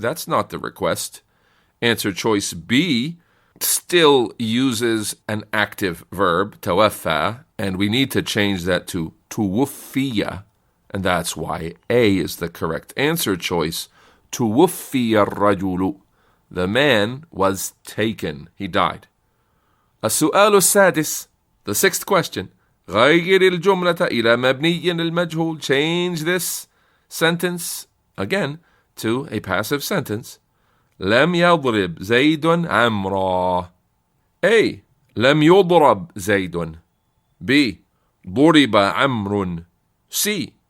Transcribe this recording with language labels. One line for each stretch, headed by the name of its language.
English: That's not the request. Answer choice B still uses an active verb, توفى, and we need to change that to توفي, and that's why A is the correct answer choice. توفي الرجل. The man was taken. He died. السؤال السادس, the sixth question.
Arabic: غير الجملة إلى مبني للمجهول.
English: Change this sentence, again, to a passive sentence.
Arabic: لم يضرب زيد عمرا. A. لم يضرب زيد. B. ضرب عمرو. C.